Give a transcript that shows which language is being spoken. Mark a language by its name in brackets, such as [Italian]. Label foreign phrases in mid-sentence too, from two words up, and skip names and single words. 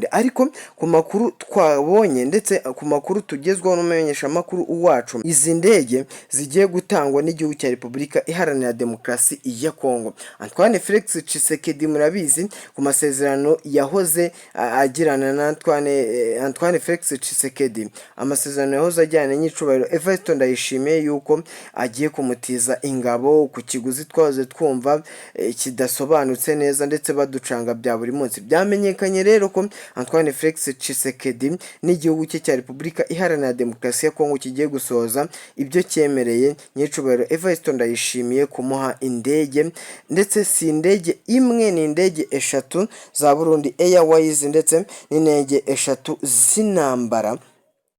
[Kinyarwanda] Ariko ku makuru twabonye ndetse ku makuru tugezwaho n'umumenyesha amakuru wacu, izi ndege zigiye gutangwa n'igihugu cya Repubulika Iharanira Demokarasi ya Kongo. Antoine Felix Tshisekedi murabizi ku masezerano yahoze agirana na Antoine Felix Tshisekedi, amasezerano yahoze ajyana n'icubahiro Evariste Ndayishimiye yuko agiye kumutiza ingabo ku kiguzi twaze twumva kidasobanutse neza ndetse baducanga bya buri munsi. Byamenyekanye rero ko Antoine Felix Tshisekedi n'igihugu cye cya Repubulika Iharanira Demokarasi ya Kongo kigiye gusohoza ibyo cyemereye nyicubahiro Evariste Ndayishimiye kumuha indege, ndetse si indege imwe, ni indege eshatu za Burundi Airways ndetse n'indege eshatu z'intambara.